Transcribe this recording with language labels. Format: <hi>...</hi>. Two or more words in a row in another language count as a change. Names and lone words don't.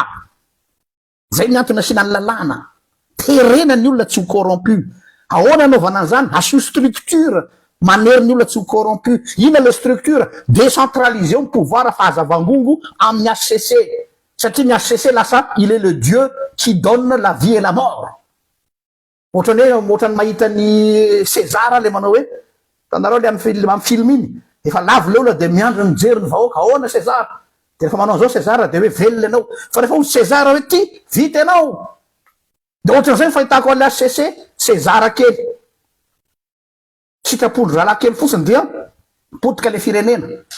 <mg>Zay ny antony asiana ny lalàna. Terena ny olona tsy ho corrompu. Ahoana anaovana an'izany? Asio structure manery ny olona tsy ho corrompu. Ina le structure? Décentraliser ny pouvoir fahazavangongo amin'ny HCC. Satria ny HCC lasa</mg> <fr>il est le Dieu qui donne la vie et la mort.</fr> <mg>Ohatrany mahita ny César le manao hoe tanareo le amin'ny film iny efa lavo le olona de miandro mijery ny vahoaka ahoana César de rehefa manao zao César de hoe velona ianao fa rehefa César hoe ty vita ianao de ohatran'izay fahitako ale HCC César kely sitrapondro ralahy kely fotsiny dia potika le firenena.</mg>